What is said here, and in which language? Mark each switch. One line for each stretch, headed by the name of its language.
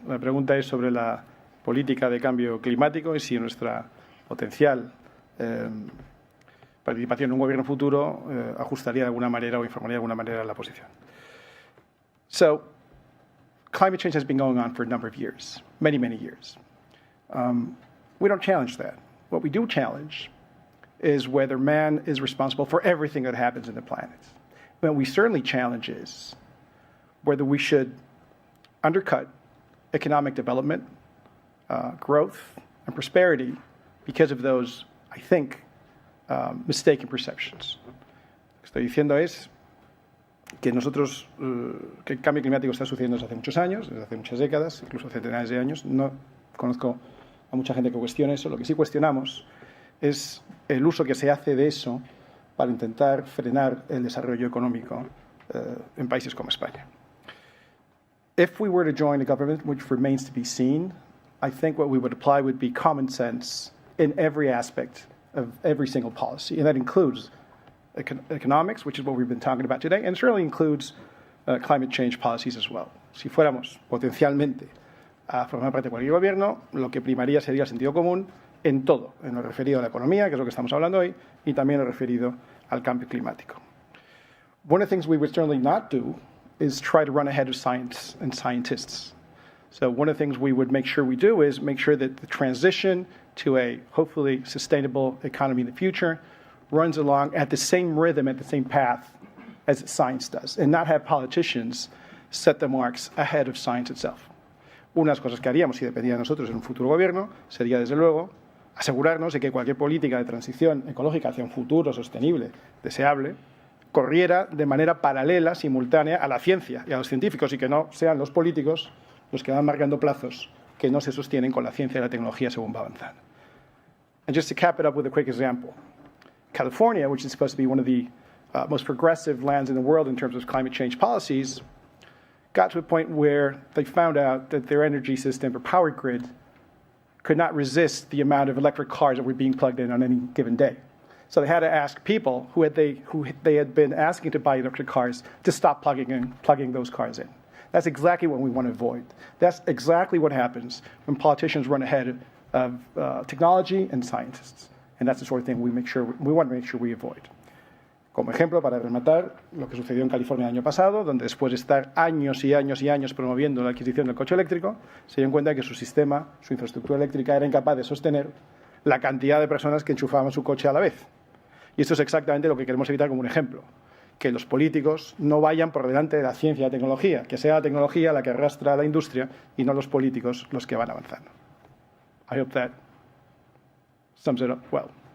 Spanish: La pregunta es sobre la política de cambio climático y si nuestra potencial participación en un gobierno futuro ajustaría de alguna manera o informaría de alguna manera la posición.
English: So, climate change has been going on for a number of years, many, many years. We don't challenge that. What we do challenge is whether man is responsible for everything that happens in the planet. What we certainly challenge is whether we should undercut economic development, growth, and prosperity because of those, I think, mistaken perceptions.
Spanish: Lo que estoy diciendo es que nosotros, que el cambio climático está sucediendo desde hace muchos años, desde hace muchas décadas, incluso centenares de años. No conozco a mucha gente que cuestione eso. Lo que sí cuestionamos es el uso que se hace de eso para intentar frenar el desarrollo económico en países como España.
English: If we were to join a government, which remains to be seen, I think what we would apply would be common sense in every aspect of every single policy, and that includes economics, which is what we've been talking about today, and it certainly includes climate change policies as well.
Spanish: Si fuéramos potencialmente a formar parte de cualquier gobierno, lo que primaría sería el sentido común en todo, en lo referido a la economía, que es lo que estamos hablando hoy, y también lo referido al cambio climático.
English: One of the things we would certainly not do is try to run ahead of science and scientists. So one of the things we would make sure we do is make sure that the transition to a hopefully sustainable economy in the future runs along at the same rhythm, at the same path as science does, and not have politicians set the marks ahead of science itself.
Spanish: Una de las cosas que haríamos si dependiera de nosotros en un futuro gobierno sería, desde luego, asegurarnos de que cualquier política de transición ecológica hacia un futuro sostenible, deseable, corriera de manera paralela, simultánea a la ciencia y a los científicos, y que no sean los políticos los que van marcando plazos que no se sostienen con la ciencia y la tecnología según va avanzando.
English: And just to cap it up with a quick example, California, which is supposed to be one of the most progressive lands in the world in terms of climate change policies, got to a point where they found out that their energy system or power grid could not resist the amount of electric cars that were being plugged in on any given day. So they had to ask people who they had been asking to buy electric cars to stop plugging those cars in. That's exactly what we want to avoid. That's exactly what happens when politicians run ahead of technology and scientists. And that's the sort of thing we want to make sure we avoid.
Spanish: Como ejemplo, para rematar, lo que sucedió en California el año pasado, donde después de estar años y años y años promoviendo la adquisición del coche eléctrico, se dieron cuenta que su sistema, su infraestructura eléctrica era incapaz de sostener la cantidad de personas que enchufaban su coche a la vez. Y esto es exactamente lo que queremos evitar como un ejemplo. Que los políticos no vayan por delante de la ciencia y la tecnología, que sea la tecnología la que arrastra a la industria y no los políticos los que van avanzando.
English: I hope that sums it up well.